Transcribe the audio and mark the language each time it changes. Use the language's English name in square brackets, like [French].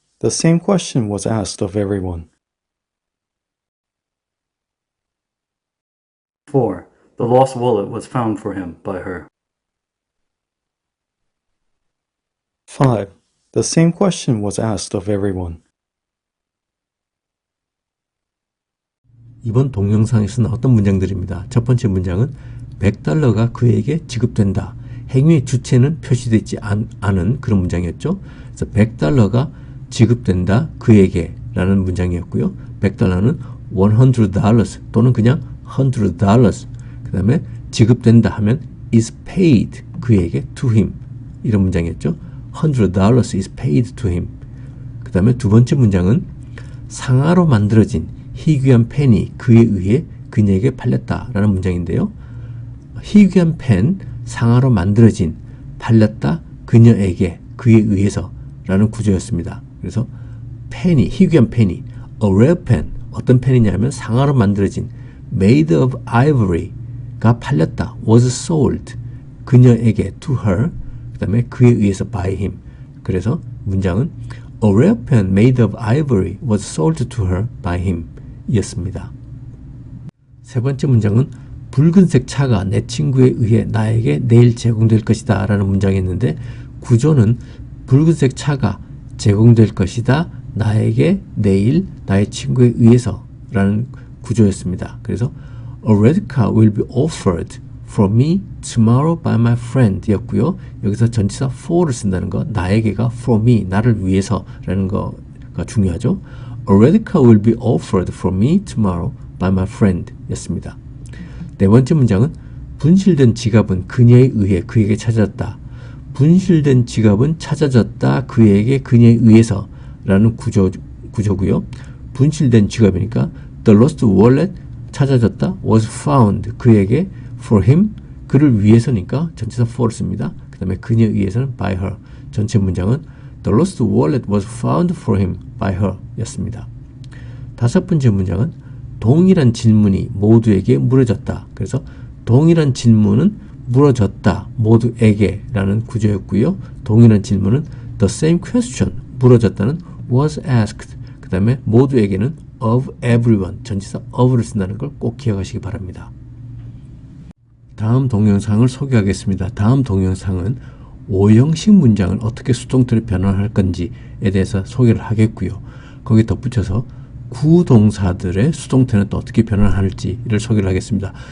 [English] The same question was asked of everyone. 4. The lost wallet was found for him by her. 5. The same question was asked of everyone. [Korean] 이번 동영상에서 나왔던 문장들입니다. 첫 번째 문장은 $100가 그에게 지급된다. 행위의 주체는 표시되지 않은 그런 문장이었죠. 그래서 $100가 지급된다 그에게 라는 문장이었고요. $100는 $100 또는 그냥 $100 그 다음에 지급된다 하면 [English] is paid [Korean] 그에게 [English] to him [Korean] 이런 문장이었죠. [English] $100 is paid to him. [Korean] 그 다음에 두 번째 문장은 상아로 만들어진 희귀한 펜이 그에 의해 그녀에게 팔렸다라는 문장인데요. 희귀한 펜, 상아로 만들어진, 팔렸다, 그녀에게, 그에 의해서 라는 구조였습니다. 그래서 펜이, 희귀한 펜이 [English] a rare pen, [Korean] 어떤 펜이냐면 상아로 만들어진 [English] made of ivory [Korean] 가 팔렸다, [English] was sold, [Korean] 그녀에게 [English] to her, [Korean] 그 다음에 그에 의해서 [English] by him. [Korean] 그래서 문장은 [English] a rare pen made of ivory was sold to her by him [Korean] 이었습니다. 세 번째 문장은 붉은색 차가 내 친구에 의해 나에게 내일 제공될 것이다 라는 문장이었는데 구조는 붉은색 차가 제공될 것이다 나에게 내일 나의 친구에 의해서 라는 구조였습니다. 그래서 [English] A red car will be offered for me tomorrow by my friend [Korean] 였고요. 여기서 전치사 for를 쓴다는 거 나에게가 [English] for me [Korean] 나를 위해서 라는 거가 중요하죠. [English] A red car will be offered for me tomorrow by my friend [Korean] 였습니다. 네 번째 문장은 분실된 지갑은 그녀에 의해 그에게 찾아졌다. 분실된 지갑은 찾아졌다 그에게 그녀에 의해서 라는 구조고요. 분실된 지갑이니까 [English] The lost wallet [Korean] 찾아졌다 [English] was found [Korean] 그에게 [English] for him [Korean] 그를 위해서니까 전치사 for를 씁니다. 그 다음에 그녀에 의해서는 [English] by her [Korean] 전체 문장은 [English] The lost wallet was found for him by her [Korean] 였습니다. 다섯 번째 문장은 동일한 질문이 모두에게 물어졌다. 그래서 동일한 질문은 물어졌다. 모두에게 라는 구조였고요. 동일한 질문은 [English] the same question [Korean] 물어졌다는 [English] was asked. [Korean] 그 다음에 모두에게는 [English] of everyone [Korean] 전치사 of를 쓴다는 걸 꼭 기억하시기 바랍니다. 다음 동영상을 소개하겠습니다. 다음 동영상은 5형식 문장을 어떻게 수동태로 변환할 건지에 대해서 소개를 하겠고요. 거기에 덧붙여서 구동사들의 수동태는 또 어떻게 변환할지를 소개를 하겠습니다.